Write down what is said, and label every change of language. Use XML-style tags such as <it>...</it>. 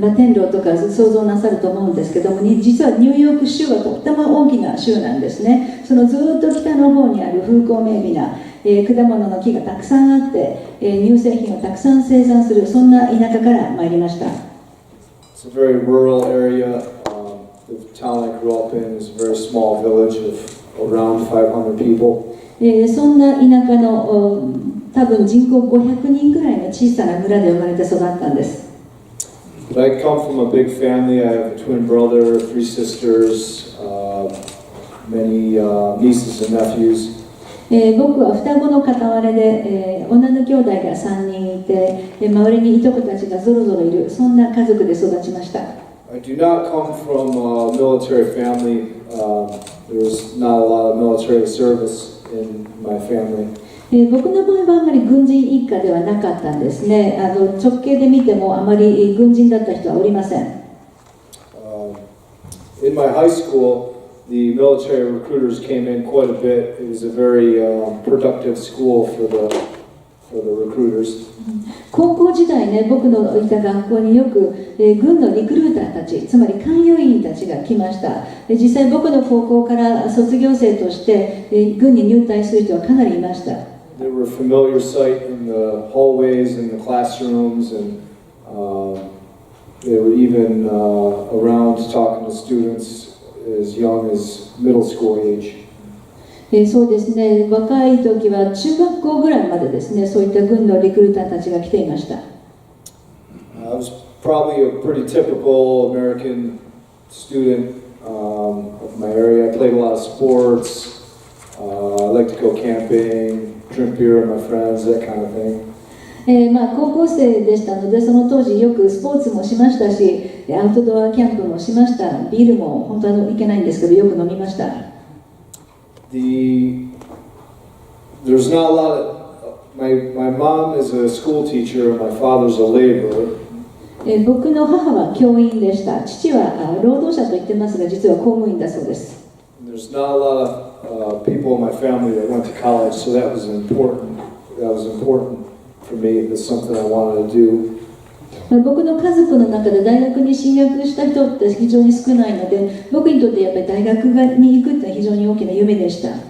<ja>天楼とか想像なさると思うんですけども、実はニューヨーク州はとっても大きな州なんですね。そのずっと北の方にある風光明媚な、果物の木がたくさんあって、乳製品をたくさん生産する、そんな田舎から参りました。</ja> <en>It's a very rural area. The town I grew up in is a very small village of around 500 people.</en> <ja>そんな田舎の多分人口500人くらいの小さな村で生まれて育ったんです。</ja> <en>But I come from a big family. I have a twin brother, 3 sisters, many nieces and nephews.</en> <ja>僕は双子の片割れで、女の兄弟が3人いて、周りにいとこたちがぞろぞろいる、そんな家族で育ちました。</ja> <en>I do not come from a military family. There was not a lot of military service in my family.</en> <ja>僕の場合はあまり軍人一家ではなかったんですね。直系で見てもあまり軍人だった人はおりません。</ja> <en>In my high school, the military recruiters came in quite a bit. It was a very productive school for the recruiters.</en> <ja>高校時代ね、僕のいた学校によく、軍のリクルーターたち、つまり勧誘員たちが来ました。実際僕の高校から卒業生として、軍に入隊する人はかなりいました。</ja> <en>They were a familiar sight in the hallways and the classrooms, and they were even around talking to students as young as middle school age.</en> <ja>そうですね、若い時は中学校ぐらいまでですね、そういった軍のリクルーターたちが来ていました。</ja> <en>I was probably a pretty typical American student of my area. I played a lot of sports. I like to go camping, drink beer with my friends, that kind of thing.</en> <ja>高校生でしたので、その当時よくスポーツもしましたし、アウトドアキャンプもしました。ビールも本当はいけないんですけど、よく飲みました。</ja> <en>There's not a lot of, my mom is a school teacher and my father's a laborer.</en> <ja>僕の母は教員でした。父は労働者と言ってますが、実は公務員だそうです。</ja> <en>There's not a lot of people in my family that went to college, so that was important. That was important for me. It was something I wanted to do.</en> <ja>僕の家族の中で大学に進学した人って非常に少ないので、僕にとってやっぱり大学に行くってのは非常に大きな夢でした。</ja>